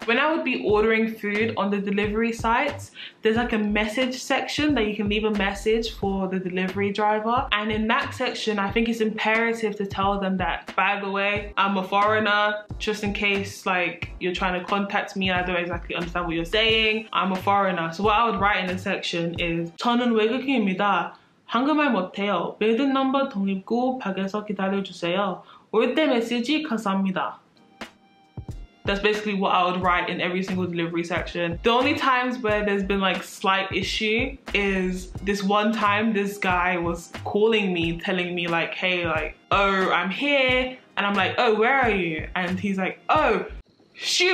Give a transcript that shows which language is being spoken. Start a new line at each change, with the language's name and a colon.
English: When I would be ordering food on the delivery sites, there's like a message section that you can leave a message for the delivery driver, and in that section I think it's imperative to tell them that, by the way, I'm a foreigner, just in case like you're trying to contact me and I don't exactly understand what you're saying, I'm a foreigner. So what I would write in the section is
Korean: 저는 외국인입니다. 한국말 못해요. 빌딩 넘버 동입구 밖에서 기다려주세요. 올 때 메시지 감사합니다.
English: That's basically what I would write in every single delivery section. The only times where there's been like slight issue is this one time this guy was calling me, telling me like, hey, like, oh, I'm here. And I'm like, oh, where are you? And he's like, oh, shit.